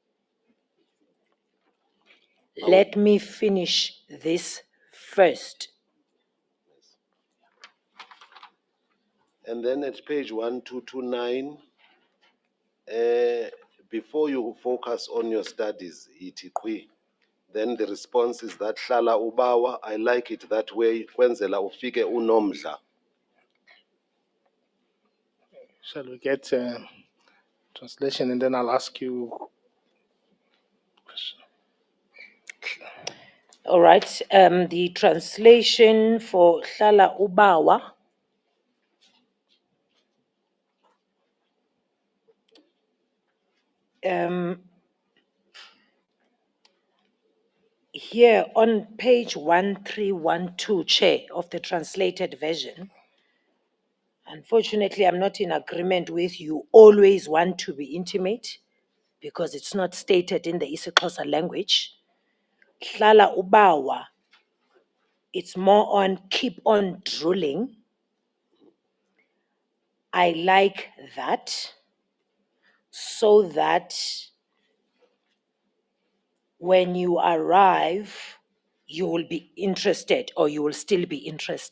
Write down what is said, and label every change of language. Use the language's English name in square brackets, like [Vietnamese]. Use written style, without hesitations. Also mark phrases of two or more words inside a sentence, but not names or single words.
[English] Let me finish this first. And then at page 1229, before you focus on your studies, iti then the response is that [Xhosa] hlala ubawa. [English] I like it that way. [Xhosa] Kwenzela ufike unomdla. [English] Shall we get translation and then I'll ask you? All right, the translation for [Xhosa] Hlala Ubawa [English] here on page 1312, Chair, of the translated version. Unfortunately, I'm not in agreement with you. Always want to be intimate because it's not stated in the isiXhosa language. [Xhosa] Hlala Ubawa, [English] it's more on keep on drooling. I like that so that when you arrive, you will be interested or you will still be interested.